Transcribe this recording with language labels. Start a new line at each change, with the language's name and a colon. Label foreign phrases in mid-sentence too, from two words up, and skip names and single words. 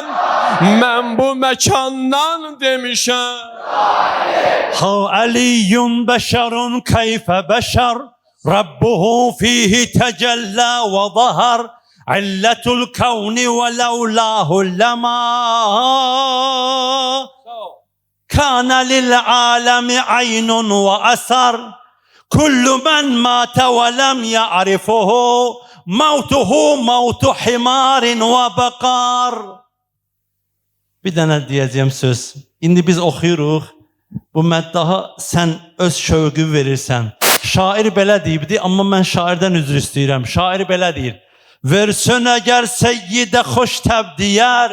Azerbaijani: Mən bu məkandan demişəm.
Arabic: ها علي بشر كيف بشر، ربه فيه تجلى وظهر، علة الكون ولولاه لما كان للعالم عين وأثر كل من مات ولم يعرفه موته موت حمار وبقر.
Azerbaijani: Bir dənə deyəcəyim söz. İndi biz oxuyuruq. Bu məddaha sən öz şövqü verirsən. Şair belə deyibdi, amma mən şairdən üzr istəyirəm. Şair belə deyir. Versən əgər seyyidə xoş təb deyər.